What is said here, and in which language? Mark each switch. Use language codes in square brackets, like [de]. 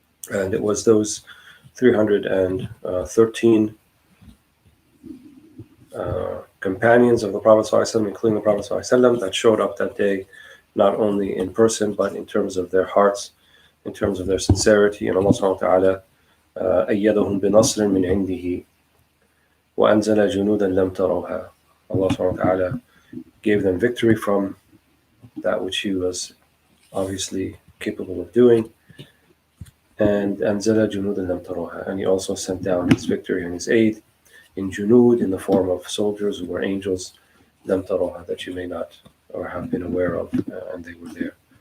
[en] And it was those 313 companions of the Prophet ﷺ, including the Prophet ﷺ, that showed up that day, not only in person, but in terms of their hearts, in terms of their sincerity. [ar] And Allah subhanahu wa ta'ala أيدهم بنصر من عنده وأنزل جنودا لم تروها. [en] Allah subhanahu wa ta'ala gave them victory from that which He was obviously capable of doing. And أنزل جنودا لم تروها, and He also sent down His victory and His aid in junud, in the form of soldiers who were angels, لم تروها, that you may not or have been aware of, and they were there.